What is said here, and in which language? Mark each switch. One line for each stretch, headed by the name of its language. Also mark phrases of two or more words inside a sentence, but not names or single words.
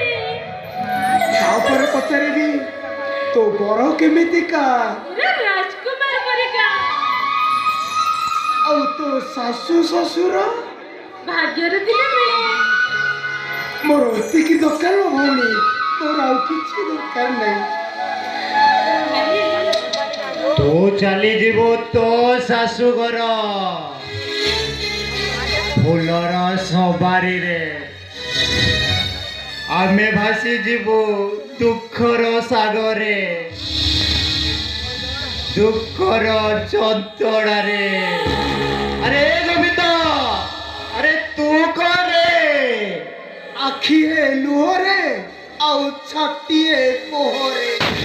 Odia: ତାପରେ ପଚାରିବି ତୋ ବର କେମିତିକା ପୁରା ରାଜକୁମାର ପରିକା ଆଉ ତୋ ଶାଶୁ ଶ୍ୱଶୁର ଭାଗ୍ୟରେ ଥିଲେ ମିଳେ ମୋର ଏତିକି ଦରକାର ଲୋ ଭଉଣୀ ତୋର ଆଉ କିଛି ଦରକାର ନାହିଁ ତୁ ଚାଲି ଯିବୁ ତ ଶାଶୁ ଘର ଫୁଲର ସୱାରୀ ରେ ଆମେ ଭାସି ଯିବୁ ଦୁଃଖର ସାଗରେ ଦୁଃଖର ଚଞ୍ଚଡ଼ା ରେ ଅରେ ଗୋବିନ୍ଦ ଅରେ ତୁ କରେ ଆଖିଏ ଲୁହରେ ଆଉ ଛାଟିଏ କୋହରେ